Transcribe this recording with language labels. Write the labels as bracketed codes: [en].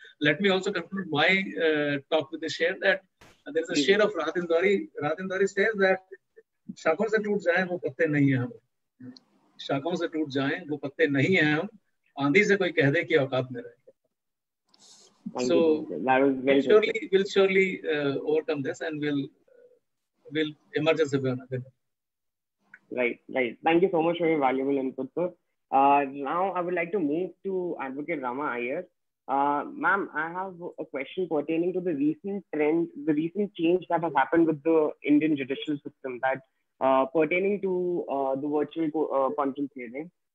[en] Let me also conclude my talk with the share that there is a share of Rahat Indori. Rahat Indori says that [hi] शाखों से टूट जाएं वो पत्ते नहीं हैं हम, शाखों से टूट जाएं वो पत्ते नहीं हैं हम, आंधी से कोई कह दे कि औकात में रहे. [en] So we'll surely overcome this, and we'll emerge as a winner. Right. Thank you so much for your valuable input, sir. Now I would like to move to Advocate Rama Iyer. Ma'am, I have a question pertaining to the recent trend, the recent change that has happened with the Indian judicial system, that pertaining to the virtual content hearing.